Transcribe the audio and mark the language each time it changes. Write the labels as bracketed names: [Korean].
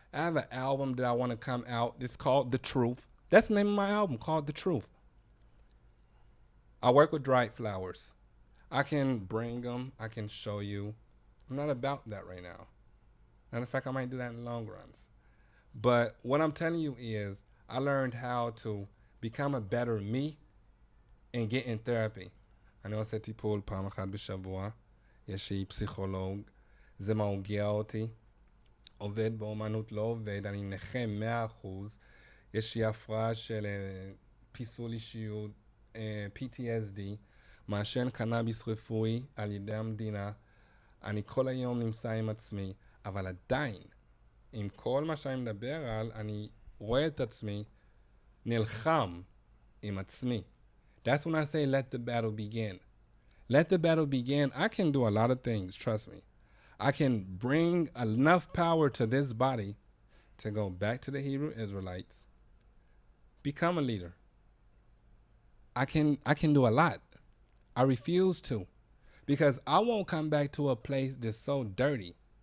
[English] I have an album that I want to come out. It's called The Truth. That's the name of my album, called The Truth. I work with dried flowers. I can bring them. I can show you. I'm not about that right now. Matter of fact, I might do that in the long runs. But what I'm telling you is I learned how to become a better me and get in therapy. [Hebrew] אני עושה טיפול פעם אחת בשבוע. יש לי פסיכולוג. זה מרגיע אותי. עובד באומנות לא עובד. אני נכה 100%. יש לי הפרעה של פיסול אישיות, PTSD. מעשן קנאביס רפואי על ידי המדינה. אני כל היום נמצא עם עצמי. אבל עדיין, עם כל מה שאני מדבר על, אני רואה את עצמי נלחם עם עצמי. [English] That's when I say let the battle begin. Let the battle begin. I can do a lot of things, trust me. I can bring enough power to this body to go back to the Hebrew Israelites, become a leader. I can do a lot. I refuse to, because I won't come back to a place that's so dirty.